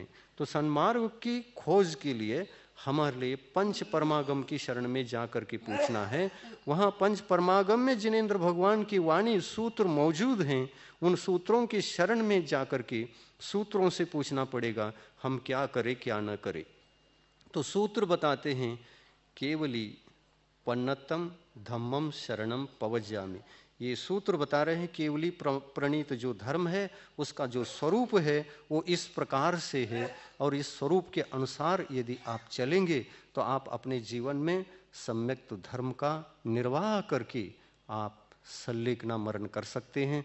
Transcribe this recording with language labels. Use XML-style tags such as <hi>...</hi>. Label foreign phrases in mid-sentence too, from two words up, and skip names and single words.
<hi>तो सन्मार्ग की खोज के लिए हमारे लिए पंच परमागम की शरण में जाकर के पूछना है। वहाँ पंच परमागम में जिनेंद्र भगवान की वाणी सूत्र मौजूद हैं, उन सूत्रों की शरण में जाकर के सूत्रों से पूछना पड़ेगा हम क्या करें क्या न करें। तो सूत्र बताते हैं</hi> <pra>केवली पन्नतम धम्मम शरणम पवज्यामि।</pra> <hi>ये सूत्र बता रहे हैं केवली प्रणीत जो धर्म है उसका जो स्वरूप है वो इस प्रकार से है, और इस स्वरूप के अनुसार यदि आप चलेंगे तो आप अपने जीवन में सम्यक धर्म का निर्वाह करके आप सल्लेखना मरण कर सकते हैं।</hi>